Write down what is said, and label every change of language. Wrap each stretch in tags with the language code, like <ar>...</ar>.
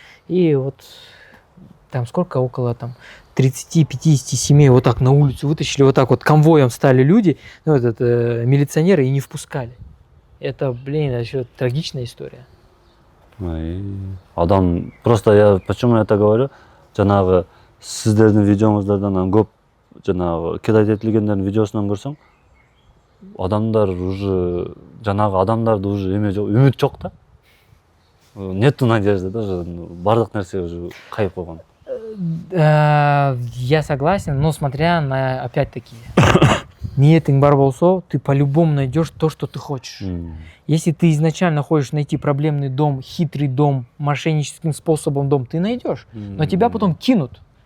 <ru>И вот там сколько, около там 30-50 семей вот так на улицу вытащили, вот так вот конвоем стали люди, ну, милиционеры, и не впускали. Это, блин, это еще трагичная история. Адам, просто я почему я это говорю?</ru> <ky>Жанагы сиздердин видеоңуздардан көп жанагы кидайт этилгендердин видеосунан көрсөң, адамдар уже жанагы адамдарда уже эме жок, үмүт жок да.</ky> <ru>Нету надежды да,</ru> <ky>уже бардык нерсе уже кайып койгон.</ky> <ru>Я согласен, но смотря на, опять-таки,</ru> <ky>ниетың бар болсо,</ky> <ru>ты по-любому найдешь то, что ты хочешь. Если ты изначально хочешь найти проблемный дом, хитрый дом, мошенническим способом дом, ты найдешь, но тебя потом кинут.</ru>